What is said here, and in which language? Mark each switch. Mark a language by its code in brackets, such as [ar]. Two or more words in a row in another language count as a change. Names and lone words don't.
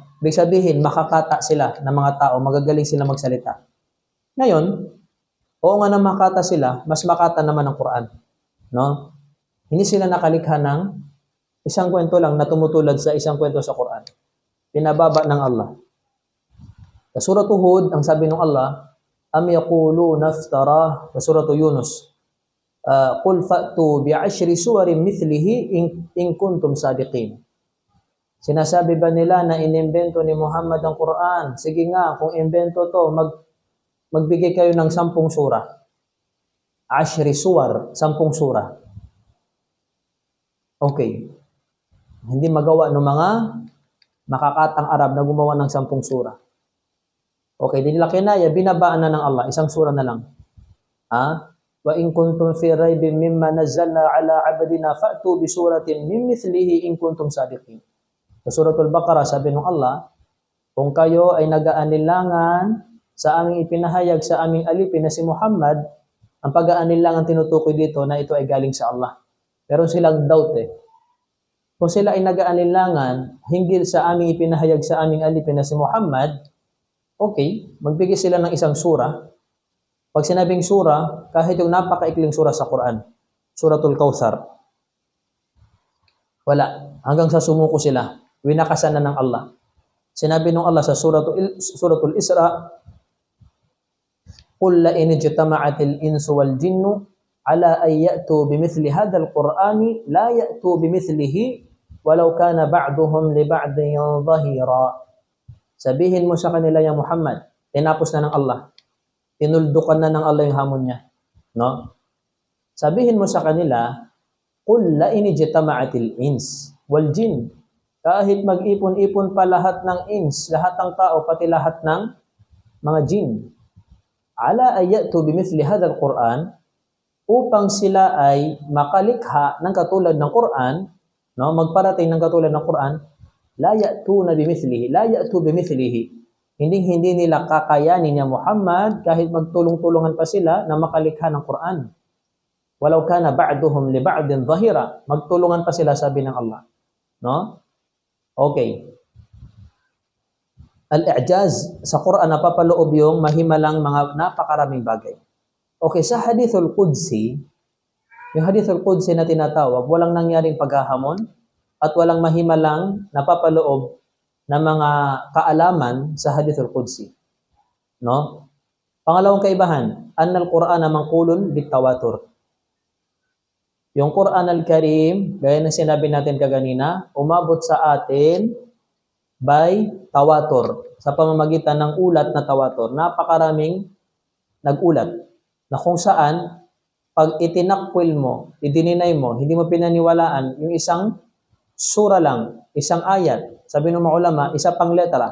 [tl] Ibig sabihin, makakata sila ng mga tao, magagaling sila magsalita. Ngayon, oo nga na makata sila, mas makata naman ang Quran. No? Hindi sila nakalikha ng isang kwento lang na tumutulad sa isang kwento sa Quran. Pinababa ng Allah. Sa Surah Hud, ang sabi ng Allah, [ar] أم يقولون افتراه, [tl] sa Surah Yunus, [ar] قل فأتوا بعشر سور مثله إن كنتم صادقين. [tl] Sinasabi ba nila na inimbento ni Muhammad ang Quran? Sige nga, kung imbento to, magbigay kayo ng 10 surah. [ar] عشر سور, [tl] 10 surah. Okay. Hindi magawa ng mga makakatang Arab na gumawa ng 10 surah. Okay, di nila kinaya, binabaan na ng Allah, isang surah na lang. [ar] وإن كنتم في ريب مما نزلنا على عبدنا فأتوا بسورة من مثله إن كنتم صادقين. [tl] Sa Suratul Baqarah, sabi ng Allah, kung kayo ay nag-aanilangan sa aming ipinahayag sa aming alipin na si Muhammad, ang pag-aanilangan tinutukoy dito na ito ay galing sa Allah. Pero silang doubt Kung sila ay nag-aanilangan hinggil sa aming ipinahayag sa aming alipin na si Muhammad, okay, magbigay sila ng isang surah. Pag sinabing surah, kahit yung napakaikling surah sa Quran, Suratul Kautsar, wala. Hanggang sa sumuko sila. Winakasan na ng Allah. Sinabi ng Allah sa Suratul Isra, [ar] قُلْ لَئِنِ اجْتَمَعَتِ الْإِنسُ وَالْجِنُّ عَلَىٰ أَنْ يَأْتُوا بِمِثْلِ هَذَا الْقُرْآنِ لَا يَأْتُوا بِمِثْلِهِ وَلَوْ كَانَ بَعْضُهُمْ لِبَعْضٍ ظَهِيرًا. [tl] Sabihin mo sa kanila, ya Muhammad, tinapos na ng Allah. Tinuldukan na ng Allah yung hamon niya. No? Sabihin mo sa kanila, [ar] قُلْ لَئِنِ اجْتَمَعَتِ الْإِنسُ وَالْجِنُّ. [tl] Kahit mag-ipon-ipon pa lahat ng ins, lahat ng tao, pati lahat ng mga jin, [ar] على أن يأتوا بمثل هذا القرآن, [tl] upang sila ay makalikha ng katulad ng Quran, no, magparating ng katulad ng Quran, [ar] لا يأتون بمثله. [tl] Hindi nila kakayanin niya Muhammad kahit magtulong-tulungan pa sila na makalikha ng Quran. [ar] ولو كان بعضهم لبعض ظهيرا, [tl] magtulungan pa sila, sabi ng Allah, no? Okay. Al-i'jaz sa Quran napapaloob yung mahimalang mga napakaraming bagay. Okay, sa Hadithul Qudsi, yung Hadithul Qudsi na tinatawag, walang nangyaring paghahamon at walang mahimalang napapaloob na mga kaalaman sa Hadithul Qudsi. No? Pangalawang kaibahan, [ar] أن القرآن منقول بالتواتر. [tl] Yung Quran al-Karim, gaya ng sinabi natin kaganina, umabot sa atin by tawatur, sa pamamagitan ng ulat na tawatur. Napakaraming nag-ulat na kung saan pag itinakwil mo, idininay mo, hindi mo pinaniwalaan yung isang sura lang, isang ayat, sabi ng mga ulama, isa pang letra.